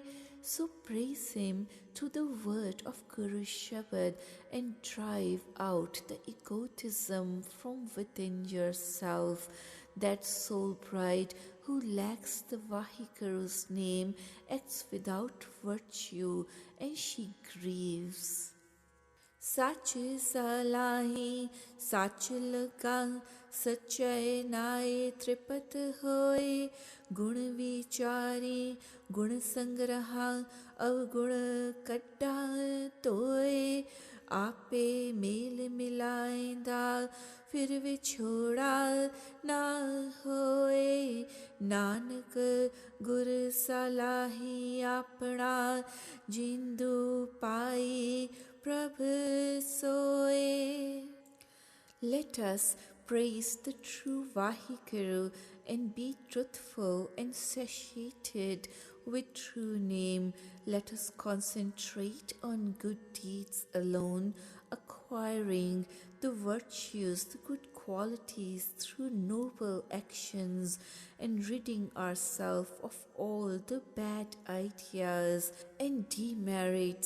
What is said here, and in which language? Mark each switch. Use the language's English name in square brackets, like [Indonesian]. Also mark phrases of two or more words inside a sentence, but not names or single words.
[English] So praise Him through the word of Guru Shabad and drive out the egotism from within yourself. That soul bride who lacks the Vaheguru's name acts without virtue and she grieves. [Punjabi] ਸਚ ਸਲਾਹੀ ਸਚ ਲਗਾ ਸੱਚੇ ਨਾਏ ਤ੍ਰਿਪਤ ਹੋਏ ਗੁਣ ਵਿਚਾਰੀ ਗੁਣ ਸੰਗ੍ਰਹਾ ਅਵਗੁਣ ਕੱਡਾ ਤੋਏ ਆਪੇ ਮੇਲ ਮਿਲਾਏਂਦਾ ਫਿਰ ਵਿਛੋੜਾ ਨਾ ਹੋਏ ਨਾਨਕ ਗੁਰ ਸਲਾਹੀ ਅਪਣਾ ਜਿੰਦੂ ਪਾਈ ਪ੍ਰਭ ਸੋਏ. [English] Let us praise the true Vaheguru and be truthful and satiated with true name. Let us concentrate on good deeds alone, acquiring the virtues, the good qualities through noble actions, and ridding ourselves of all the bad ideas and demerits.